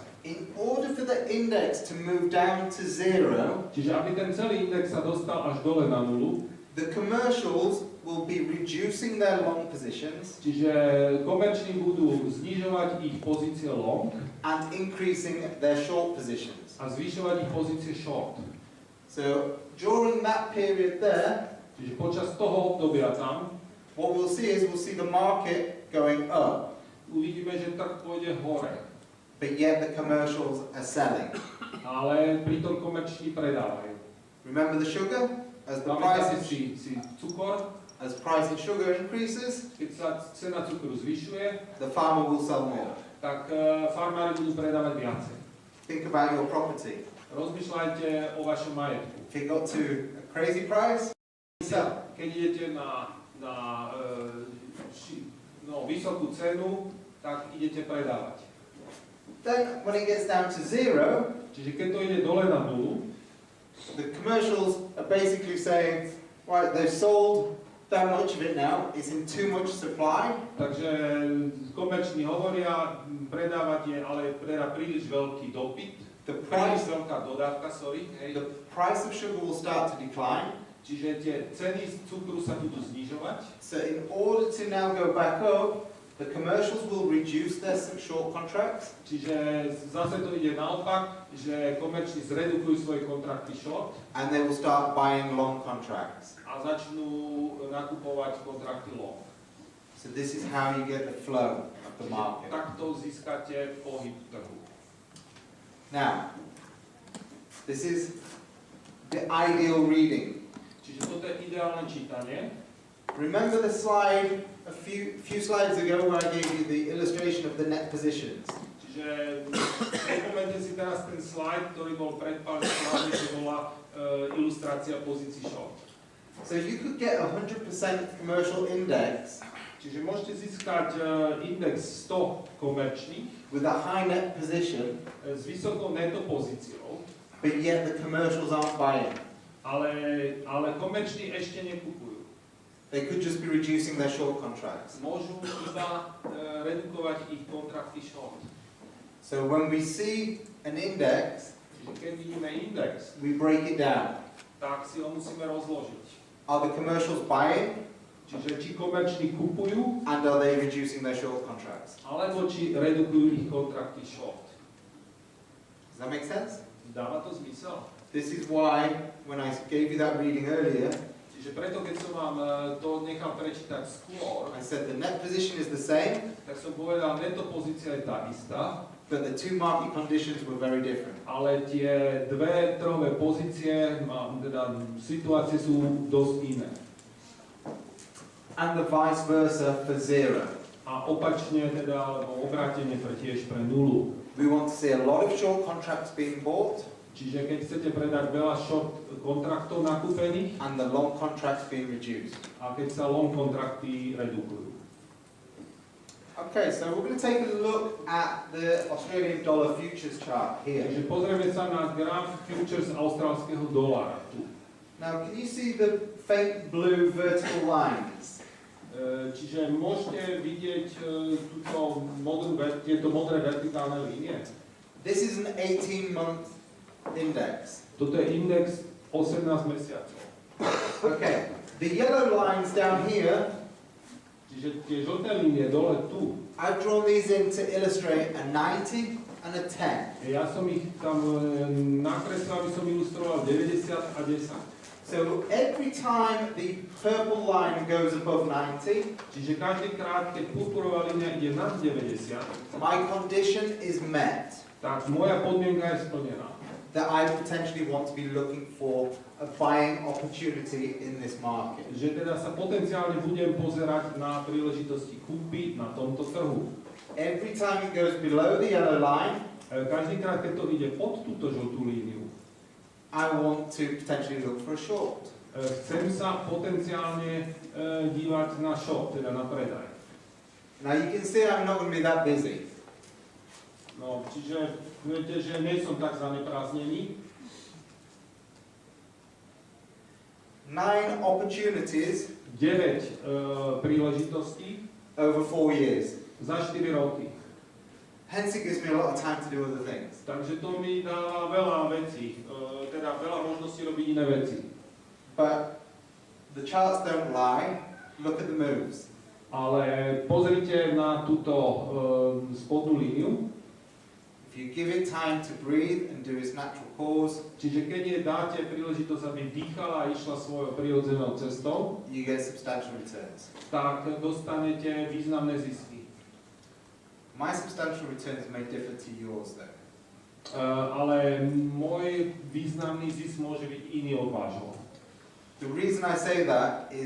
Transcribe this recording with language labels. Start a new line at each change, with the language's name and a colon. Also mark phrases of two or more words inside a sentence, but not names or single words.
English: In order for the index to move down to 0,
Slovak: Čiže aby ten celý index sa dostal až dole na nulu,
English: the commercials will be reducing their long positions
Slovak: čiže komerční budú znižovať ich pozície long
English: and increasing their short positions.
Slovak: a zvyšovať ich pozície short.
English: So during that period there,
Slovak: Čiže počas toho obdobia tam
English: what we'll see the market going up,
Slovak: uvidíme, že trh pôjde hore,
English: but yet the commercials are selling.
Slovak: ale pritom komerční predávajú.
English: Remember the sugar? As the
Slovak: Pamätáte
English: price
Slovak: si cukor,
English: of sugar increases,
Slovak: keď sa cena cukru zvyšuje,
English: the farmer will sell more.
Slovak: tak farmári budú predávať viacej.
English: Think about your property.
Slovak: Rozmýšľajte o vašom majetku.
English: If it got to a crazy price, sell.
Slovak: Keď idete na vysokú cenu, tak idete predávať.
English: Then when it gets down to 0,
Slovak: Čiže keď to ide dole na nulu,
English: the commercials are basically saying, right, they've sold that much of it now, it's in too much supply,
Slovak: takže komerční hovoria, predávať je ale príliš veľký dopyt, príliš veľká dodávka, hej.
English: the price of sugar will start to decline.
Slovak: Čiže tie ceny z cukru sa budú znižovať.
English: So in order to now go back up, the commercials will reduce their short contracts.
Slovak: Čiže zase to ide naopak, že komerční zredukujú svoje kontrakty short
English: And they will start buying long contracts.
Slovak: a začnú nakupovať kontrakty long.
English: So this is how you get the flow of the market.
Slovak: Takto získate pohyb trhu.
English: Now, this is the ideal reading.
Slovak: Čiže toto je ideálne čítanie.
English: Remember the slide a few slides ago where I gave you the illustration of the net positions?
Slovak: Čiže pripomeňte si teraz ten slide, ktorý bol pred pár slidmi, čo bola ilustrácia pozícií short.
English: So you could get 100% commercial index
Slovak: Čiže môžete získať index 100 komerčných
English: with a high net position,
Slovak: s vysokou neto pozíciou,
English: but yet the commercials aren't buying.
Slovak: ale komerční ešte nekupujú.
English: They could just be reducing their short contracts.
Slovak: Môžu iba redukovať ich kontrakty short.
English: So when we see an index,
Slovak: Čiže keď vidíme index,
English: we break it down.
Slovak: tak si ho musíme rozložiť.
English: Are the commercials buying,
Slovak: Čiže či komerční kupujú,
English: and are they reducing their short contracts?
Slovak: alebo či redukujú ich kontrakty short.
English: Does that make sense?
Slovak: Dáva to zmysel?
English: This is why, when I gave you that reading earlier,
Slovak: Čiže preto, keď som vám to nechal prečítať skôr,
English: I said the net position is the same,
Slovak: tak som povedal, neto pozícia je tá istá,
English: but the two market conditions were very different.
Slovak: ale tie dve trhové pozície, teda situácie sú dosť iné.
English: And the vice versa for 0.
Slovak: A opačne teda, alebo obrátenie tiež pre nulu.
English: We want to see a lot of short contracts being bought
Slovak: Čiže keď chcete predať veľa short kontraktov nakúpených
English: and the long contracts being reduced.
Slovak: a keď sa long kontrakty redukujú.
English: Okay, so we're going to take a look at the Australian dollar futures chart here.
Slovak: Takže pozrieme sa na graf futures austrálskeho dolára tu.
English: Now, can you see the faint blue vertical lines?
Slovak: Čiže môžete vidieť tieto modré vertikálne línie.
English: This is an 18-month index.
Slovak: Toto je index 18 mesiacov.
English: Okay, the yellow lines down here,
Slovak: Čiže tie žlté línie dole tu,
English: I've drawn these in to illustrate a 90 and a 10.
Slovak: ja som ich tam nakreslil, aby som ilustroval 90 a 10.
English: So every time the purple line goes above 90,
Slovak: Čiže každý krát, keď purpurová línia ide nad 90,
English: my condition is met
Slovak: tak moja podmienka je splnená.
English: that I potentially want to be looking for a buying opportunity in this market.
Slovak: Že teda sa potenciálne budem pozerať na príležitosti kúpy na tomto trhu.
English: Every time it goes below the yellow line,
Slovak: Každý krát, keď to ide pod túto žltú líniu,
English: I want to potentially look for a short.
Slovak: chcem sa potenciálne dívať na short, teda na predaj.
English: Now you can see I'm not going to be that busy.
Slovak: No, čiže viete, že nie som tak zaneprázdnený.
English: 9 opportunities
Slovak: 9 príležitostí
English: over 4 years.
Slovak: za 4 roky.
English: Hence it gives me a lot of time to do other things.
Slovak: Takže to mi dáva veľa vecí, teda veľa možností robiť iné veci.
English: But the charts don't lie. Look at the moves.
Slovak: Ale pozrite na túto spodnú líniu.
English: If you give it time to breathe and do its natural course,
Slovak: Čiže keď jej dáte príležitosť, aby dýchala a išla svojou prirodzenou cestou,
English: you get substantial returns.
Slovak: tak dostanete významné zisky.
English: My substantial returns may differ to yours though.
Slovak: Ale môj významný zisk môže byť iný od vášho.
English: The reason I say that is